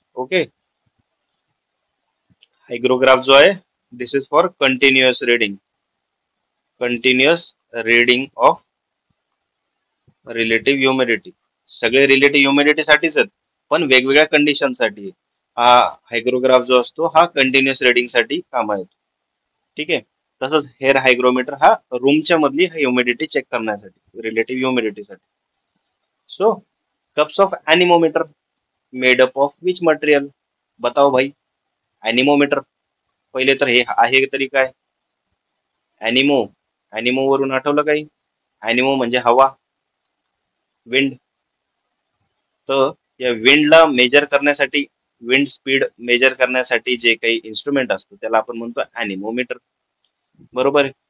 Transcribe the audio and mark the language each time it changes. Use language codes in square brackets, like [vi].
[en] okay, hygrograph [mr] जो आहे, [en] This is for continuous reading, continuous reading of relative humidity. [mr] सगळे relative humidity साठीच आहेत, पण वेगवेगळ्या कंडिशन साठी हा हायग्रोग्राफ जो असतो हा कंटिन्युअस रीडिंग साठी कामा येतो. ठीक आहे, तसंच हेअर हायग्रोमीटर हा रूमच्या मधली ह्युमिडिटी चेक करण्यासाठी, रिलेटिव्ह ह्युमिडिटी साठी. [en] so cups of anemometer made up of which material, [hi] बताओ भाई. [mr] एनिमोमीटर, पहिले तर हे आहे तरी काय, एनिमो, एनिमो वरून आठवलं काही, एनिमो म्हणजे हवा, विंड. तर या विंडला मेजर करण्यासाठी, विंड स्पीड मेजर करण्यासाठी जे काही इन्स्ट्रुमेंट असतं त्याला आपण म्हणतो एनिमोमीटर, बरोबर आहे.